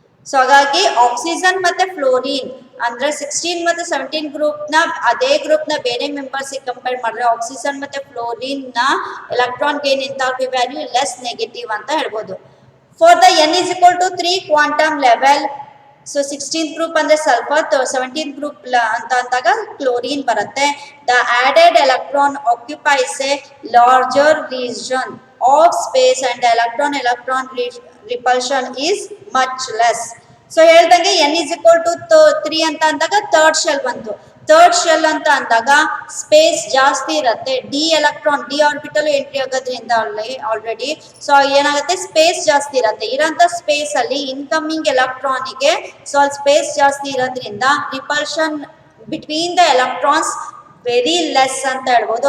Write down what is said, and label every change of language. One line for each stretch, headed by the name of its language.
Kannada: So ಹಾಗಾಗಿ oxygen ಮತ್ತೆ fluorine ಅಂದ್ರೆ 16 ಮತ್ತೆ 17 ಗ್ರೂಪ್ ನ ಅದೇ ಗ್ರೂಪ್ ನ ಬೇರೆ ಮೆಂಬರ್ಸ್ ಕಂಪೇರ್ ಮಾಡಿದ್ರೆ ಆಕ್ಸಿಜನ್ ಮತ್ತೆ ಫ್ಲೋರಿನ್ ನ electron gain enthalpy value less negative ಅಂತ ಹೇಳ್ಬೋದು.
English: for the n is equal to 3 quantum level,
Kannada: so 16th group ಅಂದ್ರೆ ಸಲ್ಫರ್, 17th ಗ್ರೂಪ್ ಅಂತ ಅಂದಾಗ ಕ್ಲೋರಿನ್ ಬರುತ್ತೆ.
English: The added electron occupies a larger region of space and electron repulsion is much less.
Kannada: So ಹೇಳ್ದಂಗೆ n is equal to 3 ಅಂತ ಅಂದಾಗ third shell ಬಂತು. Third shell ಅಂತ ಅಂದಾಗ ಸ್ಪೇಸ್ ಜಾಸ್ತಿ ಇರುತ್ತೆ, ಡಿ ಆರ್ಬಿಟಲ್ ಎಂಟ್ರಿ ಆಗೋದ್ರಿಂದ ಆಲ್ರೆಡಿ ಸೊ ಏನಾಗುತ್ತೆ ಸ್ಪೇಸ್ ಜಾಸ್ತಿ ಇರುತ್ತೆ. ಇರೋಂಥ ಸ್ಪೇಸ್ ಅಲ್ಲಿ ಇನ್ಕಮಿಂಗ್ ಎಲೆಕ್ಟ್ರಾನಿಗೆ ಸೊ ಅಲ್ಲಿ ಸ್ಪೇಸ್ ಜಾಸ್ತಿ ಇರೋದ್ರಿಂದ
English: repulsion between the electrons very less
Kannada: ಅಂತ ಹೇಳ್ಬೋದು.